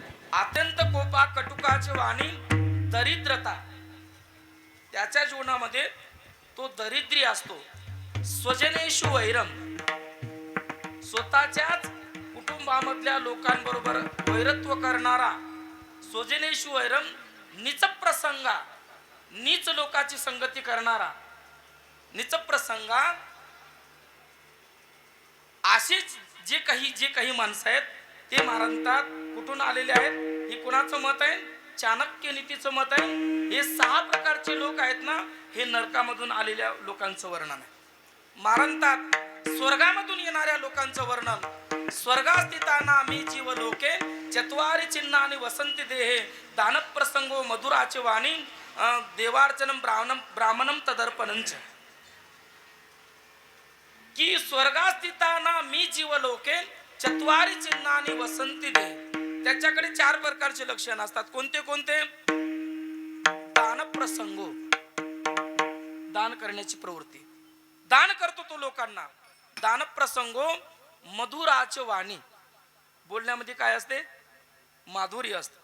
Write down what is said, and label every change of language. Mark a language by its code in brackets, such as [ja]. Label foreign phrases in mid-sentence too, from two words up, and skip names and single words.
[sa] अत्यंत कोपा कटुकाची वाणी, दरिद्रता. [mr] त्याच्या जीवनामध्ये तो दरिद्री असतो. [sa] स्वजनेषु वैरम, [mr] स्वतःच्याच कुटुंबामधल्या लोकांबरोबर वैरत्व करणारा. [sa] स्वजनेषु वैरम, नीच प्रसंगा, [mr] नीच लोकाची संगती करणारा. [sa] नीच प्रसंगा. [mr] अशीच जे काही माणसं आहेत ते मारणतात. कुठून आलेले आहेत? हे कुणाचं मत आहे? चाणक्य नीतीचं मत आहे. हे 6 प्रकारचे लोक आहेत ना, हे नरकामधून आलेल्या लोकांचं वर्णन आहे. मारणतात स्वर्गामधून येणाऱ्या लोकांचं वर्णन. [sa] स्वर्गास्थिताना मी जीव लोके, चत्वारी चिन्हानि वसंती देहे, दान प्रसंगो मधुराचे वाणी, देवार्चनम ब्राह्मणम तदर्पणंच. की स्वर्गास्थिताना मी जीव लोके, चत्वारी चिन्हानि वसंती देहे. [mr] त्याच्याकडे 4 प्रकारचे लक्षण असतात. कोणते कोणते? [sa] दान प्रसंगो, [mr] दान करण्याची प्रवृत्ती. दान करतो तो लोकांना. [sa] दान प्रसंगो मधुराचे वाणी. [mr] बोलण्यामध्ये काय असते? माधुर्य असते.